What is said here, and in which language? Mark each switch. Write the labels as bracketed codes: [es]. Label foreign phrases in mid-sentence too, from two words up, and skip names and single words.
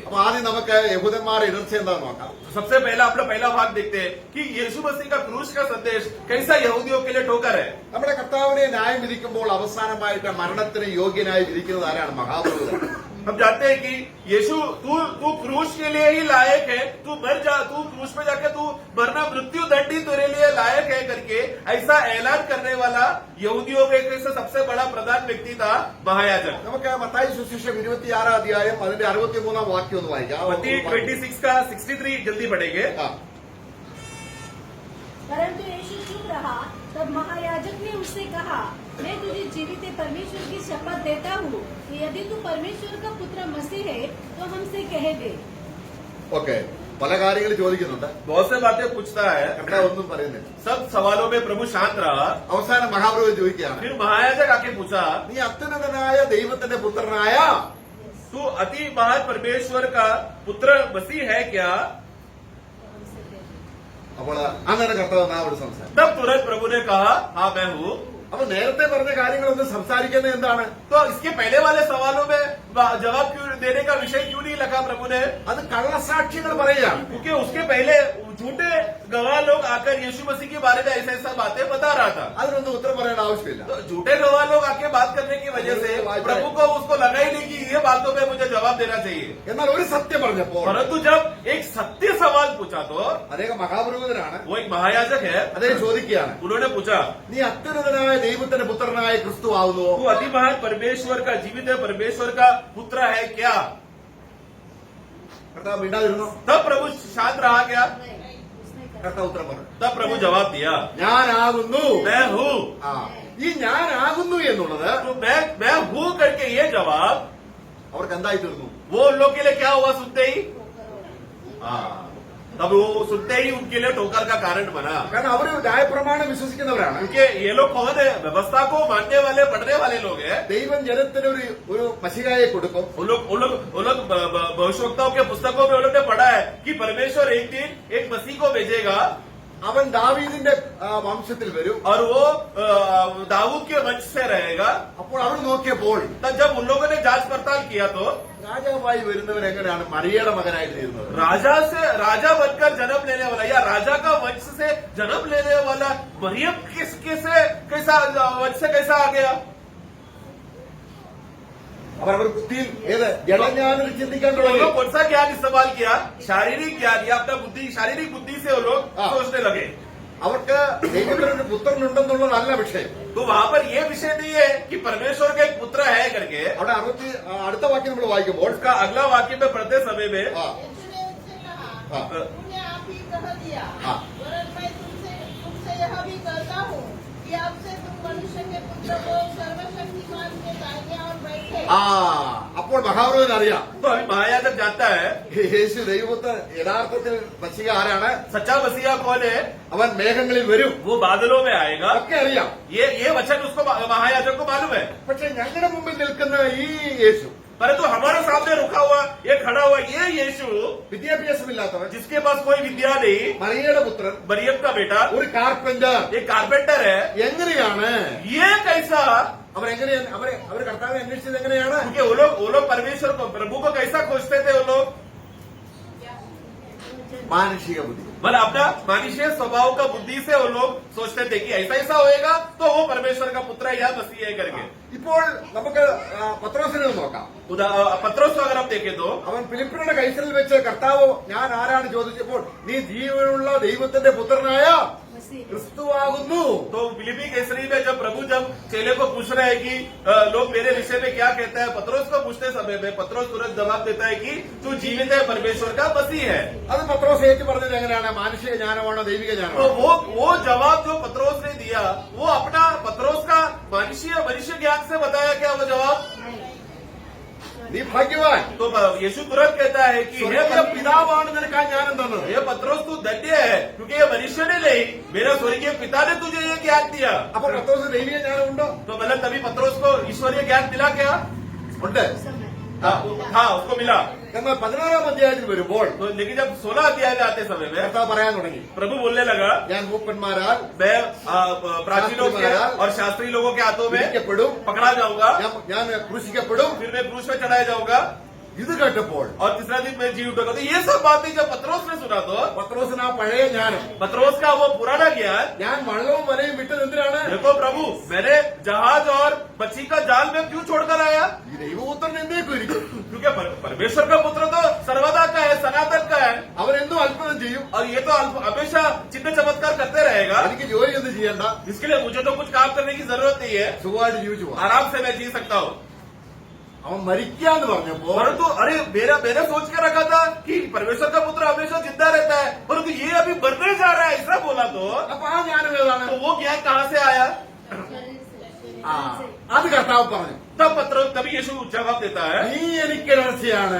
[ml] അപ്പൊ ആദ്യം നമുക്ക് യഹൂദന്മാരുടെ ഇടർച്ച എന്താണെന്ന് നോക്കാം. [hi] सबसे पहला अपना पहला भाग देखते हैं कि यीशु मसीह का क्रूस का संदेश कैसा यहूदियों के लिए ठोकर है. [ml] നമ്മുടെ കർത്താവിനെ ന്യായം വിധിക്കുമ്പോൾ അവസാനമായിട്ട് മരണത്തിന് യോഗ്യനായി വിധിക്കുന്നത് ആരാണ്? മഹാപുരോഹിതൻ. [hi] हम जानते हैं कि यीशु तू क्रूस के लिए ही लायक है, तू क्रूस में जाके तू मरना मृत्यु दंड ही तेरे लिए लायक है करके ऐसा ऐलान करने वाला यहूदियों के सबसे बड़ा प्रधान व्यक्ति था महायाजक. [ml] നമുക്ക് മത്തായി സുവിശേഷം 26 അധ്യായം അതിന്റെ 63 വാക്യം ഒന്ന് വായിക്കാം. [hi] मत्ती 26 का 63 जल्दी पढ़ेंगे. ആ. परंतु यीशु चुप रहा. तब महायाजक ने उससे कहा, मैं तुझे जीवित परमेश्वर की शपथ देता हूँ कि यदि तू परमेश्वर का पुत्र मसीह है तो हमसे कह दे. [ml] ഓക്കെ, പല കാര്യങ്ങൾ ചോദിക്കുന്നുണ്ട്. [hi] बहुत से बातें पूछता है, [ml] കർത്താവ് ഒന്നും പറയുന്നില്ല. [hi] सब सवालों में प्रभु शांत रहा. [ml] അവസാനം മഹാപുരോഹിതൻ ചോദിക്കുകയാണ്, [hi] फिर महायाजक आके पूछा, [ml] നീ അത്യുന്നതനായ ദൈവത്തിന്റെ പുത്രനായ [hi] तू अति महान परमेश्वर का पुत्र मसीह है क्या? [ml] അപ്പോൾ അങ്ങനെ കർത്താവ് നാവോട് സംസാരിക്കും. [hi] तब तुरंत प्रभु ने कहा, हाँ मैं हूँ. [ml] അപ്പൊ നേരത്തെ പറഞ്ഞ കാര്യങ്ങളൊന്നും സംസാരിക്കുന്നത് എന്താണ്? [hi] तो इसके पहले वाले सवालों में जवाब क्यों देने का विषय क्यों नहीं लगा प्रभु ने? [ml] അത് കള്ളസാക്ഷികൾ പറയുകയാണ്. [hi] क्योंकि उसके पहले झूठे गवाह लोग आकर यीशु मसीह के बारे में ऐसा बातें बता रहा था. [ml] അതിനൊന്നും ഉത്തരം പറയേണ്ട ആവശ്യമില്ല. [hi] तो झूठे गवाह लोग आके बात करने की वजह से प्रभु को उसको लगा ही नहीं कि ये बातों में मुझे जवाब देना चाहिए. [ml] എന്നാൽ ഒരു സത്യം പറഞ്ഞപ്പോൾ [hi] परंतु जब एक सत्य सवाल पूछा तो [ml] അദ്ദേഹം മഹാപുരോഹിതനാണ്. [hi] वो एक महायाजक है, [ml] അദ്ദേഹം ചോദിക്കുകയാണ്, [hi] उन्होंने पूछा, [ml] നീ അത്യുന്നതനായ ദൈവത്തിന്റെ പുത്രനായ ക്രിസ്തു ആവുന്നു? [hi] तू अति महान परमेश्वर का जीवित परमेश्वर का पुत्र है क्या? [ml] കർത്താവ് മിണ്ടാതിരുന്നു. [hi] तब प्रभु शांत रहा क्या? उसने कहा, [ml] കർത്താവ് ഉത്തരം പറഞ്ഞു, [hi] तब प्रभु जवाब दिया, [ml] ഞാനാകുന്നു. [hi] मैं हूँ. [ml] ആ, ഈ ഞാനാകുന്നു എന്നുള്ളത് [hi] तो मैं हूँ करके ये जवाब [ml] അവർക്ക് എന്തായി തീർന്നു? [hi] वो उन लोग के लिए क्या हुआ सुनते ही? हाँ, तब वो सुनते ही उनके लिए ठोकर का कारण बना. [ml] കാരണം അവർ ന്യായപ്രമാണം വിശ്വസിക്കുന്നവരാണ്. [hi] क्योंकि ये लोग कौन है? व्यवस्था को मानने वाले पढ़ने वाले लोग हैं. [ml] ദൈവം ജനത്തിന് ഒരു മഷികായെ കൊടുക്കും. [hi] उन लोग भविष्यवक्ताओं के पुस्तकों में उन्होंने पढ़ा है कि परमेश्वर एक दिन एक मसीह को भेजेगा [ml] അവൻ ദാവീദിന്റെ വംശത്തിൽ വരും. [hi] और वो दाऊद के वंश से रहेगा. [ml] അപ്പോൾ അവർ നോക്കിയപ്പോൾ [hi] तब जब उन लोगों ने जांच पड़ताल किया तो [ml] രാജാവായി വരുന്നവൻ എങ്ങനെയാണ് മറിയയുടെ മകനായി തീരുന്നത്? [hi] राजा बनकर जन्म लेने वाला या राजा का वंश से जन्म लेने वाला मरियम कैसा वंश से कैसा आ गया? [ml] അവർ ബുദ്ധിയിൽ ഏത് ജഡജ്ഞാനം ചിന്തിക്കാൻ [hi] वो [ml] തുടങ്ങി. [hi] लोग कौन सा ज्ञान इस्तेमाल किया? शारीरिक ज्ञान या अपना शारीरिक बुद्धि से वो लोग हाँ. सोचने लगे. [ml] അവർക്ക് ദൈവത്തിനൊരു പുത്രനുണ്ടെന്നുള്ളതല്ല വിഷയം. [hi] तो वहां पर ये विषय नहीं है कि परमेश्वर का एक पुत्र है करके. [ml] അവിടെ അടുത്ത വാക്യം നമ്മൾ വായിക്കുമ്പോൾ [hi] उसका अगला वाक्य में पढ़ते समय में ആ, यीशु ने उससे कहा, हाँ। तुमने आप ही कह दिया, हाँ। वरन मैं तुमसे यह भी कहता हूँ कि आपसे तुम मनुष्य के पुत्र को सर्वशक्तिमान के दाहिने और बैठे. [ml] ആ അപ്പോൾ മഹാപുരോഹിതൻ അറിയാം, [hi] तो अभी महायाजक जानता है [ml] യേശു ദൈവത്തെ യഥാർത്ഥത്തിൽ മഷിക ആരാണ്? [hi] सच्चा मसीहा कौन है. [ml] അവൻ മേഘങ്ങളിൽ വരും. [hi] वो बादलों में आएगा. [ml] ഒക്കെ അറിയാം. [hi] ये वचन उसको महायाजक को मालूम है. [ml] പക്ഷെ ഞങ്ങളുടെ മുമ്പിൽ നിൽക്കുന്ന ഈ യേശു [hi] परंतु हमारे सामने रुका हुआ ये खड़ा हुआ ये यीशु [ml] വിദ്യാഭ്യാസമില്ലാത്തവൻ, [hi] जिसके पास कोई विद्या नहीं, [ml] മറിയയുടെ പുത്രൻ, [hi] मरियम का बेटा, [ml] ഒരു കാർപ്പന്റർ, [hi] एक कारपेंटर है. [ml] എങ്ങനെയാണ് [hi] ये कैसा? [ml] അവരെങ്ങനെയാണ് അവർ കർത്താവിനെ അന്വേഷിച്ചത് എങ്ങനെയാണ്? [hi] क्योंकि वो लोग परमेश्वर को प्रभु को कैसा खोजते थे वो लोग? [ml] മാനുഷിക ബുദ്ധി. [hi] मतलब अपना मानुष्य स्वभाव का बुद्धि से वो लोग सोचते थे कि ऐसा होएगा तो वो परमेश्वर का पुत्र या मसीह है करके. [ml] ഇപ്പോൾ നമുക്ക് പത്രോസിനെ ഒന്ന് നോക്കാം. [hi] पत्रोस को अगर आप देखें तो [ml] അവൻ ഫിലിപ്പിയുടെ കൈസറിൽ വെച്ച് കർത്താവ് ഞാൻ ആരാണ് ചോദിച്ചപ്പോൾ നീ ജീവനുള്ള ദൈവത്തിന്റെ പുത്രനായ मसीह ക്രിസ്തുവാകുന്നു. [hi] तो फिलिपी केसरी में जब प्रभु जब चेले को पूछ रहे हैं कि लोग मेरे विषय में क्या कहते हैं, पत्रोस को पूछते समय में पत्रोस तुरंत जवाब देता है कि तू जीवित है, परमेश्वर का मसीह है। [ml] അത് പത്രോസ് ഏറ്റു പറഞ്ഞത് എങ്ങനെയാണ്? മാനുഷിക ജ്ഞാനമാണോ ദൈവിക तो ജ്ഞാനമാണോ? [hi] वो जवाब जो पत्रोस ने दिया वो अपना पत्रोस का मनुष्य ज्ञान से बताया क्या वो जवाब? [ml] നീ ഭാഗ്യവാൻ. [hi] तो यीशु तुरंत कहता है कि हे [ml] സ്വർഗീയ പിതാവാണ് നിനക്ക് ആ ജ്ഞാനം തന്നത്. [hi] ये पत्रोस तू धन्य है क्योंकि ये मनुष्य ने नहीं, मेरे स्वर्गीय पिता ने तुझे ये ज्ञान दिया। [ml] അപ്പൊ പത്രോസ് ദൈവിക ജ്ഞാനം ഉണ്ടോ? [hi] तो मतलब तभी पत्रोस को ईश्वरीय ज्ञान मिला क्या? [ml] ഉണ്ട്. [hi] हाँ उसको मिला। [ml] എന്നാൽ 16-ാം അധ്യായത്തിൽ വരുമ്പോൾ [hi] तो लेकिन जब 16 अध्याय में आते समय में [ml] കർത്താവ് പറയാൻ തുടങ്ങി, [hi] प्रभु बोलने लगा [ml] ഞാൻ മൂപ്പന്മാരാൽ [hi] मैं प्राचीनों के और शास्त्री लोगों के हाथों में [ml] പിടിക്കപ്പെടും, [hi] पकड़ा जाऊंगा, [ml] ഞാൻ ക്രൂശിക്കപ്പെടും. [hi] फिर मैं क्रूस में चढ़ाया जाऊंगा [ml] ഇത് കേട്ടപ്പോൾ [hi] और तीसरा दिन मैं जी उठूंगा। तो ये सब बातें जब पत्रोस ने सुना तो [ml] പത്രോസിന് ആ പഴയ ജ്ഞാനം, [hi] पत्रोस का वो पुराना ज्ञान, [ml] ഞാൻ വള്ളവും വലയും വിട്ടത് എന്തിനാണ്? [hi] देखो प्रभु मैंने जहाज और मच्छी का जाल में क्यों छोड़कर आया? [ml] ഈ ദൈവപുത്രൻ എന്തേക്കും ഇരിക്കും. [hi] क्योंकि परमेश्वर का पुत्र तो सर्वदा का है, सनातन का है [ml] അവരെന്തും അത്ഭുതം ചെയ്യും. [hi] और ये तो हमेशा चिन्ह चमत्कार करते रहेगा। [ml] എനിക്ക് ജോലി ഒന്നും ചെയ്യണ്ട, [hi] इसके लिए मुझे तो कुछ काम करने की जरूरत नहीं है, [ml] സുഖമായിട്ട് ജീവിച്ചു പോവാം. [hi] आराम से मैं जी सकता हूँ। [ml] അവൻ മരിക്കാന്ന് പറഞ്ഞപ്പോ [hi] परंतु अरे मैंने सोच के रखा था कि परमेश्वर का पुत्र हमेशा जिंदा रहता है, परंतु ये अभी मरने जा रहा है ऐसा बोला तो [ml] അപ്പൊ ആ ജ്ഞാനം ഏതാണ്? [hi] वो ज्ञान कहाँ से आया? [ml] ആ, അത് കർത്താവ് പറഞ്ഞു, [hi] तब तभी यीशु जवाब देता है [ml] നീ എനിക്ക് ഇടർച്ചയാണ്.